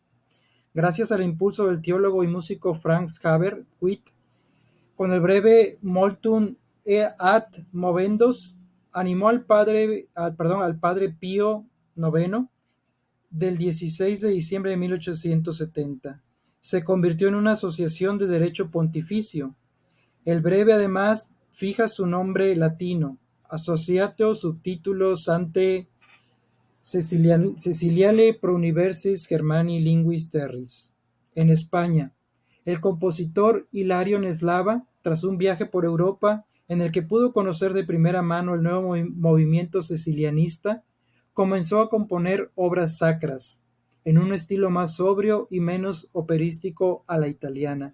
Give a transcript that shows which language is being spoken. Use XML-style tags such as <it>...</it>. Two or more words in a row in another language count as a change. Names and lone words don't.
<es>Gracias al impulso del teólogo y músico Franz Xaver Witt, con el breve Multum ad Movendos, animó al padre Pío IX del 16 de diciembre de 1870. Se convirtió en una asociación de derecho pontificio. El breve además fija su nombre latino, Associatio Subtitulo Sanctae Ceciliale pro Universis Germani Linguis Terris. En España, el compositor Hilario Neslava, tras un viaje por Europa en el que pudo conocer de primera mano el nuevo movimiento cecilianista, comenzó a componer obras sacras, en un estilo más sobrio y menos operístico a la italiana.</es>